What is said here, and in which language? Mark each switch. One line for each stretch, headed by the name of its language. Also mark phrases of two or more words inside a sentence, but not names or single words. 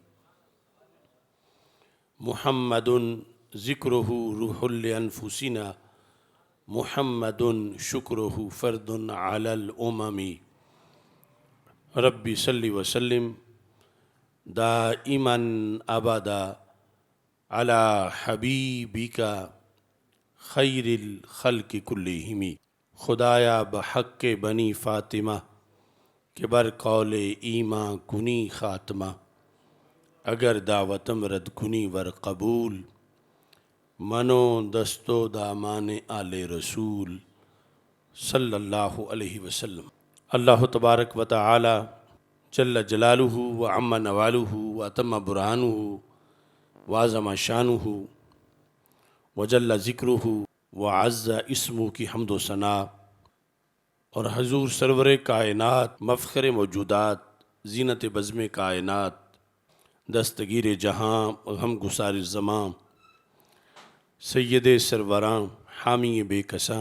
Arabic: محمد ذکرہ روح لانفسنا محمد شکرہ فرد علی الامم. رب صلی وسلم دائما ابدا علی حبیبک خیر الخلق کلہم.
Persian: خدایا بحق بنی فاطمہ کہ بر قول ایمان کنی خاتمہ. اگر دعوتم رد کنی ور قبول منو دستو دامان آل رسول
Arabic: صلی اللہ علیہ وسلم۔
Persian: اللہ تبارک و تعالی جل جلالہ و عم نوالہ و اتم برہانہ و عظم شانہ و جل ذکرہ و
Arabic: عز اسمہ
Urdu: کی حمد و ثنا، اور حضور سرور کائنات، مفخر موجودات، زینت بزم کائنات، دستگیر جہاں غم گسار زماں، سید سروراں حامی بے کساں،